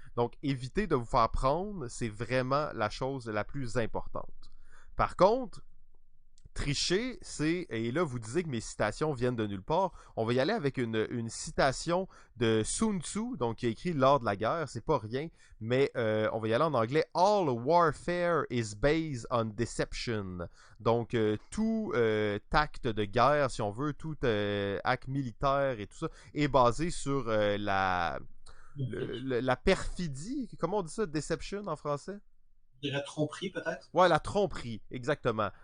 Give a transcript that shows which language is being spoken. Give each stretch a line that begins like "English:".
French: Donc, éviter de vous faire prendre, c'est vraiment la chose la plus importante. Par contre, tricher, c'est... Et là, vous disiez que mes citations viennent de nulle part. On va y aller avec une citation de Sun Tzu, donc qui a écrit L'art de la guerre, c'est pas rien, mais on va y aller en anglais.
English: All warfare is based on deception.
French: Donc, tout acte de guerre, si on veut, tout acte militaire et tout ça, est basé sur la perfidie. Comment on dit ça? Deception en français? Je dirais tromperie, peut-être? Ouais, la tromperie, exactement.